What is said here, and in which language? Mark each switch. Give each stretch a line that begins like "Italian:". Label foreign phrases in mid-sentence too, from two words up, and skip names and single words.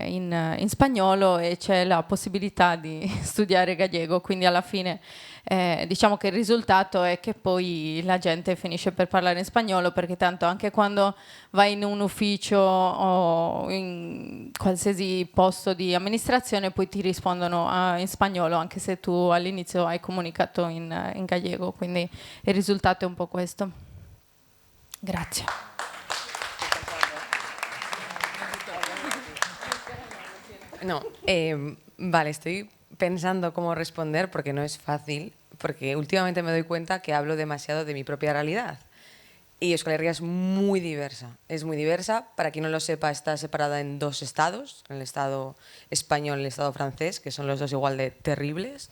Italian: in spagnolo e c'è la possibilità di studiare gallego, quindi alla fine diciamo che il risultato è che poi la gente finisce per parlare in spagnolo, perché tanto anche quando vai in un ufficio o in qualsiasi posto di amministrazione poi ti rispondono in spagnolo, anche se tu all'inizio hai comunicato in gallego, quindi il risultato è un po' questo. Grazie.
Spanish: No, vale, estoy pensando cómo responder porque no es fácil, porque últimamente me doy cuenta que hablo demasiado de mi propia realidad. Y Euskal Herria es muy diversa. Es muy diversa. Para quien no lo sepa, está separada en 2 estados, el estado español y el estado francés, que son los dos igual de terribles.